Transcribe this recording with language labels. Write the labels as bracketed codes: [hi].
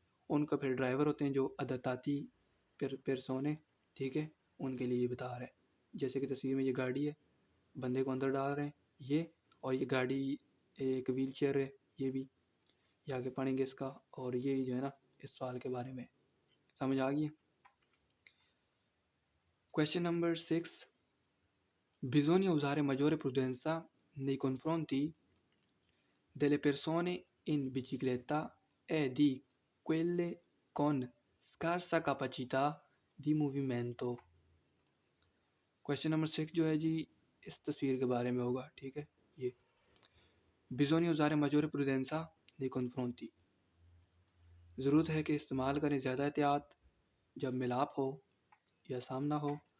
[hi] उनका फिर ड्राइवर होते हैं जो अदाताती पेरसोने, ठीक है, उनके लिए ये बता रहा है। जैसे कि तस्वीर में ये गाड़ी है, बंदे को अंदर डाल रहे हैं ये, और ये गाड़ी एक व्हील चेयर है, ये आगे पढ़ेंगे इसका, और ये जो है ना इस सवाल के बारे में समझ आ गई। [it] क्वेश्चन नंबर 6, Bisogna usare maggiore prudenza nei confronti delle persone in bicicletta e di quelle con scarsa capacità di movimento. [hi] Question number 6 जो है जी इस तस्वीर के बारे में होगा, ठीक है। ये [it] bisogna usare maggiore prudenza nei confronti, [hi] ज़रूरत है कि इस्तेमाल करें ज़्यादा एहतियात जब मिलाप हो या सामना हो।